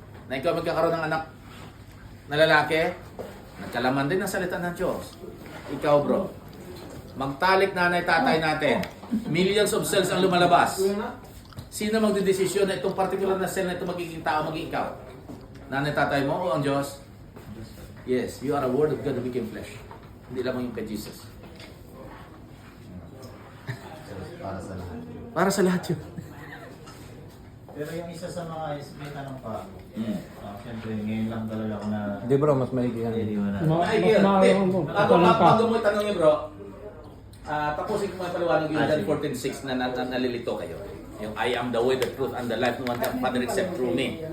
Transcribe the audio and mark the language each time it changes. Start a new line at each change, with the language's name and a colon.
Filipino: Na ikaw magkakaroon ng anak na lalaki? Nagkalaman din ang salita ng Diyos. Ikaw bro, magtalik nanay tatay natin.
English: Millions of cells
Filipino: ang lumalabas. Sino magdidesisyon na itong particular na cell na ito magiging tao, magiging ikaw? Nanay tatay mo o ang Diyos?
English: Yes, you are a word of God that became flesh.
Filipino: Hindi lamang yung kay Jesus. Para sa lahat. Para sa lahat yun. Pero yung isa sa mga may tanong pa, siyempre ngayon lang talaga ako na Hindi bro, mas maigi yan. niliwanag. Bago mo itanong yun bro, tapusin ko mga paliwanag yung John 14:6 na nalilito kayo.
English: Yung I am the way, the truth, and the life. No one can Father except through me.